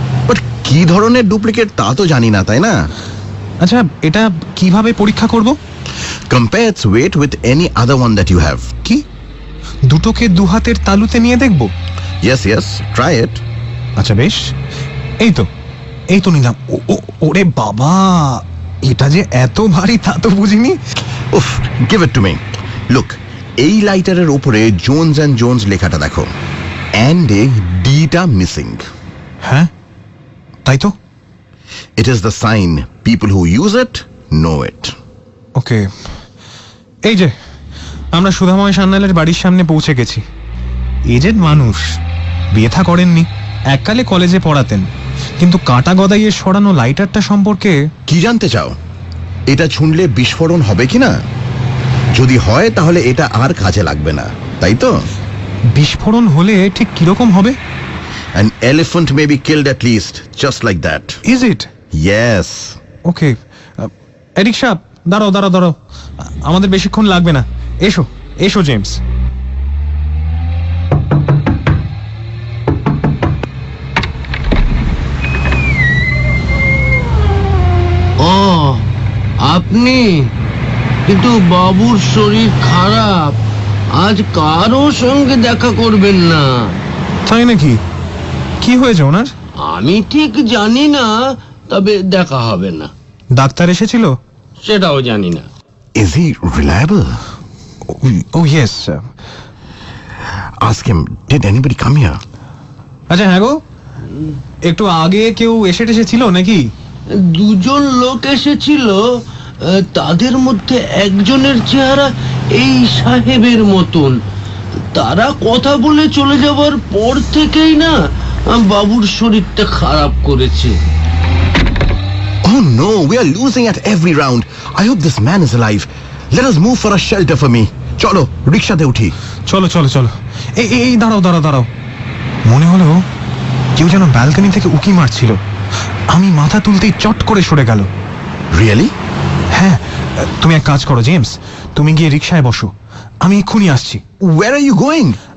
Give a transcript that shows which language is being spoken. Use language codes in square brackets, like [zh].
[en] But [bn] কি ধরনের duplicate তা তো জানি না, তাই না? আচ্ছা, এটা কিভাবে পরীক্ষা করব? [en] Compare its weight with any other one that you have. [bn] কি দুটোকে দু হাতের তালুতে নিয়ে দেখবো? [en] Yes, try it. [bn] আচ্ছা বেশ, এই তো নিলাম। ওরে বাবা, এটা যে এত ভারী তা তো বুঝিনি। [en] Uff, give it to me. Look, [bn] এই লাইটারের উপরে জোনস অ্যান্ড জোনস লেখাটা দেখো, [en] and a [bn] D-টা মিসিং। হ্যাঁ তাই তো। [en] It is the sign. People who use it know it. [bn] ওকে, এই যে আমরা সুধাময় সান্যালের বাড়ির সামনে পৌঁছে গেছি। এজেড মানুষ, বিয়ে থা করেননি, এককালে কলেজে পড়াতেন, কিন্তু কাটা গদাইয়ে সরানো লাইটারটা সম্পর্কে কি জানতে চাও? এটা ছুঁড়লে বিস্ফোরণ হবে কিনা? যদি হয় তাহলে এটা আর কাজে লাগবে না, তাই তো? বিস্ফোরণ হলে ঠিক কিরকম হবে? [en] An elephant may be killed at least, just like that. Is it? Yes. [bn] Okay, Eric সাহেব দাঁড়াও, আমাদের বেশিক্ষণ লাগবে না। এসো জেমস। ও আপনি? কিন্তু বাবুর শরীর খারাপ, আজ কারো সঙ্গে দেখা করবেন না। তাই নাকি? কি হয়েছে ওনার? আমি ঠিক জানি না, তবে দেখা হবে না। ডাক্তার এসেছিল? সেটাও জানি না। [en] Is he reliable? Oh yes. Ask him, did anybody come here? [bn] আচ্ছা হ্যাঁ গো, একটু আগে কেউ এসেছিল নাকি? দুজন লোক এসেছিল, তাদের মধ্যে একজনের চেহারা এই সাহেবের মতন। তারা কথা বলে চলে যাওয়ার পর থেকেই না বাবুর শরীরটা খারাপ করেছে। [en] Oh no, we are losing at every round. I hope this man is alive. Let us move for a shelter for me. [bn] চলো রিকশাতে উঠি। চলো এই দাঁড়াও। মনে হলো কেউ যেন ব্যালকনি থেকে উকি মারছিল। আমি মাথা তুলতেই চট করে সরে গেল। [en] Really? [bn] হ্যাঁ, তুমি এক কাজ করো জেমস, তুমি গিয়ে রিকশায় বসো, আমি এক্ষুনি আসছি। [en] Where are you going?